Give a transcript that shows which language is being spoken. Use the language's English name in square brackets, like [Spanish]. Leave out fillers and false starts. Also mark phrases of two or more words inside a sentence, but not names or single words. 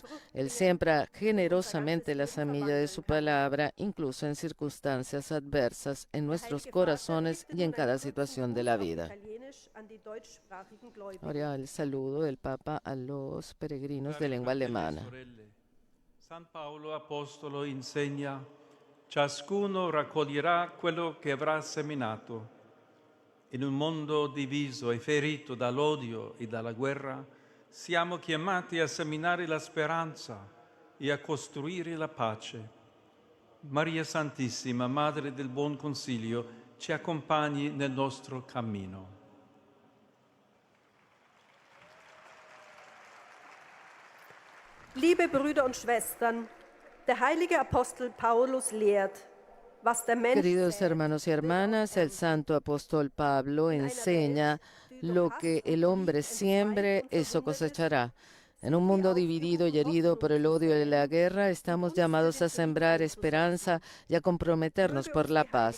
[Spanish] Él siembra generosamente la semilla de su palabra, incluso en circunstancias adversas, en nuestros corazones y en cada situación de la vida. Ahora el saludo del Papa a los peregrinos de lengua alemana. [Italian] San Paolo Apostolo insegna: ciascuno raccoglierà quello che avrà seminato. In un mondo diviso e ferito dall'odio e dalla guerra, siamo chiamati a seminare la speranza e a costruire la pace. Maria Santissima, Madre del Buon Consiglio, ci accompagni nel nostro cammino. [German] Liebe Brüder und Schwestern, der heilige Apostel Paulus lehrt, was der Mensch [Spanish] Queridos [German] sät, [Spanish] hermanos y hermanas, el santo apóstol Pablo enseña lo que el hombre siembre, eso cosechará. En un mundo dividido y herido por el odio y la guerra, estamos llamados a sembrar esperanza y a comprometernos por la paz.